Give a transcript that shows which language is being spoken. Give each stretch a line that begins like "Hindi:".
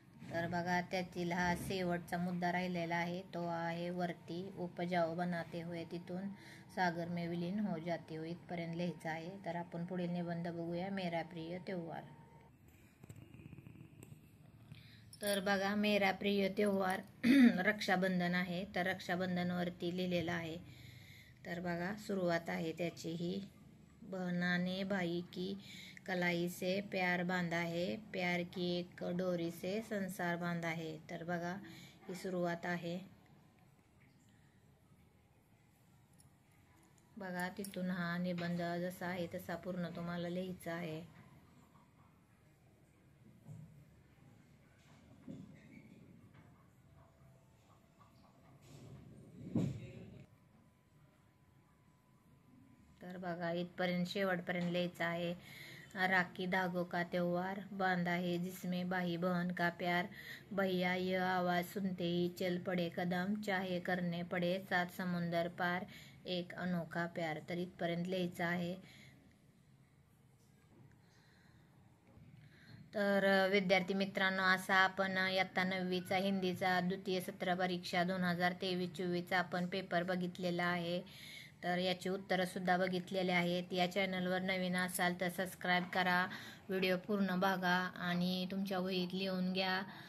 Marathi: तर बघा त्यातील हा शेवटचा मुद्दा राहिलेला आहे. तो आहे वरती,
Hindi: उपजाऊ बनाते हुए
Marathi: तिथून
Hindi: सागर में विलीन हो जाते हुए
Marathi: इथपर्यंत लिहायचं आहे. तर आपण पुढील निबंध बघूया,
Hindi: मेरा प्रिय त्योहार.
Marathi: तर बघा,
Hindi: मेरा प्रिय त्योहार
Marathi: रक्षाबंधन आहे. तर रक्षाबंधनवरती लिहिलेलं आहे. तर बघा, सुरुवात आहे त्याची ही.
Hindi: बहना ने भाई की कलाई से प्यार बांधा है, प्यार की एक डोरी से संसार बांधा है.
Marathi: तर बघा, ही सुरुवात आहे. बघा, तिथून हा निबंध जसा आहे तसा पूर्ण तुम्हाला लिहायचा आहे. तर बघा, इथपर्यंत शेवटपर्यंत लिहायचं आहे.
Hindi: राखी धागों का त्योहार बांधा है जिसमें भाई बहन का प्यार, भैया यह आवाज सुनते ही चल पड़े कदम, चाहे करने पड़े 7 समुंदर पार, एक अनोखा प्यार.
Marathi: तर इथपर्यंत लिहायचं आहे. तर विद्यार्थी मित्रांनो, असा आपण इयत्ता 9वीचा हिंदीचा द्वितीय सत्र परीक्षा 2023-24 आपण पेपर बघितलेला आहे. तर याची उत्तरंसुद्धा बघितलेले आहेत. या चॅनलवर नवीन असाल तर सबस्क्राईब करा, व्हिडिओ पूर्ण बघा आणि तुमच्या वहीत लिहून घ्या.